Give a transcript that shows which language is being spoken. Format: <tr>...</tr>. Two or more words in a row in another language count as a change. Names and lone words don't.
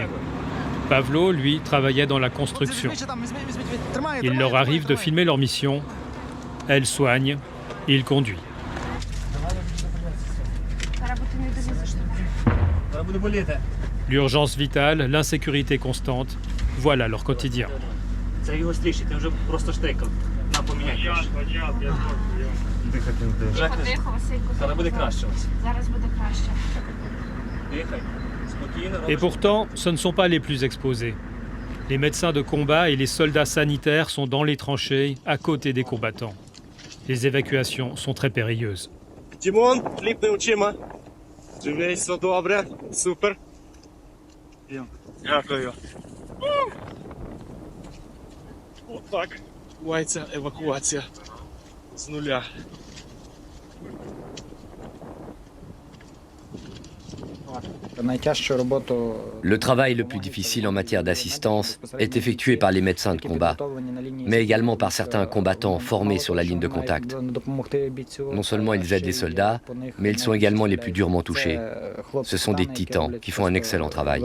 <fr>Pavlo, lui, travaillait dans la construction. Il leur arrive de filmer leur mission. Elle soigne, il conduit. L'urgence vitale, l'insécurité constante, voilà leur quotidien.</fr> <uk>Це його стрічі, ти вже просто штекав. На поміняй краще. Потихо, Василько. Зараз буде краще. Зараз буде краще. Дихай. Спокійно.</uk> <fr>Et pourtant, ce ne sont pas les plus exposés. Les médecins de combat et les soldats sanitaires sont dans les tranchées, à côté des combattants. Les évacuations sont très périlleuses.</fr> <uk>Тімон, кліпни очима. Живий, все добре. Супер. Дякую. Отак. Відбувається евакуація з нуля.</uk> <fr>Le travail le plus difficile en matière d'assistance est effectué par les médecins de combat, mais également par certains combattants formés sur la ligne de contact. Non seulement ils aident les soldats, mais ils sont également les plus durement touchés. Ce sont des titans qui font un excellent travail.</fr>